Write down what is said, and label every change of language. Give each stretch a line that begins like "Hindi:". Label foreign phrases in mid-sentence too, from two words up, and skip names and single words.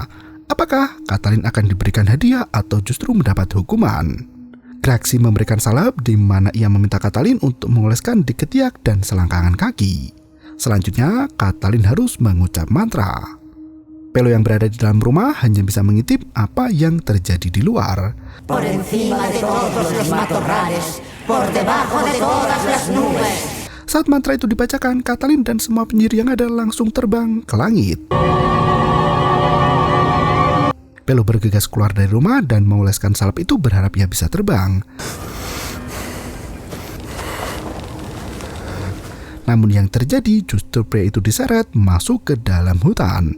Indonesian: Apakah Katalin akan diberikan hadiah atau justru mendapat hukuman? Graxi memberikan salep di mana ia meminta Katalin untuk mengoleskan di ketiak dan selangkangan kaki. Selanjutnya, Katalin harus mengucap mantra. Pelo yang berada di dalam rumah hanya bisa mengintip apa yang terjadi di luar.
Spanish: Por encima de todos los matorrales, por debajo de todas las nubes.
Indonesian: Saat mantra itu dibacakan, Katalin dan semua penyihir yang ada langsung terbang ke langit. Pelo bergegas keluar dari rumah dan mengoleskan salep itu berharap ia bisa terbang. Namun yang terjadi justru pria itu diseret masuk ke dalam hutan.